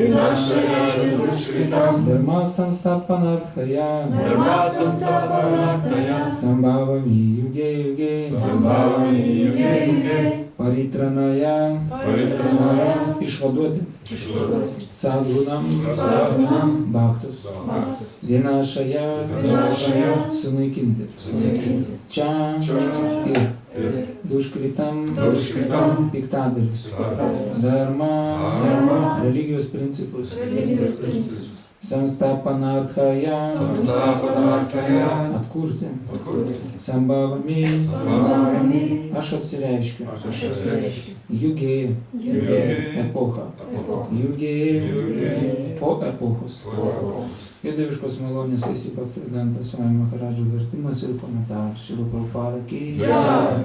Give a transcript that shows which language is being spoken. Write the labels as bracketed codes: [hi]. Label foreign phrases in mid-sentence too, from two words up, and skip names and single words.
[sa] धर्मसंस्थापनार्थाय सम्भवामि युगे [lt] Paritranaya Išvaduoti Sadhunam Bhaktus Vinashaya Sunaikinti Čia ir Duškritam piktadarius Dharma religijos principus Samstapanarthaya atkurti Sambhavami aš apsireiškiu Yuge epocha Yuge po epochos Judėviškos malonės Bhaktivedanta Swami Maharadžo vertimas ir komentaras Šrila Prabhupada [hi] की जय.